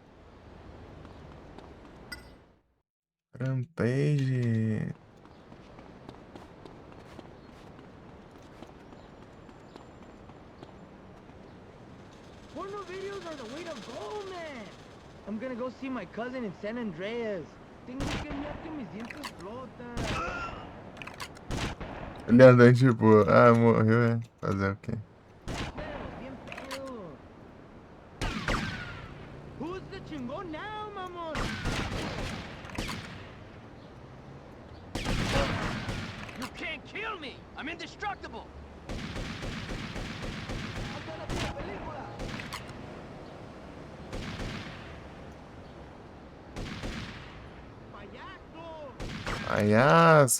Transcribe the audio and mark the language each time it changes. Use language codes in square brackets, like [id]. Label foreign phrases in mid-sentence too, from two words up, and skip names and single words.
[en] Rampage. Porno videos are the way to go, man. I'm gonna go see my cousin in San Andreas. [es] Tengo que mirar que mis dientes flotan. [pt] Ele andando tipo, ah, morreu, é. Fazer o quê? [es] Bien pedo. [en] Who's the chingón now, mamón? You can't kill me. I'm indestructible. [pt] Palhaço.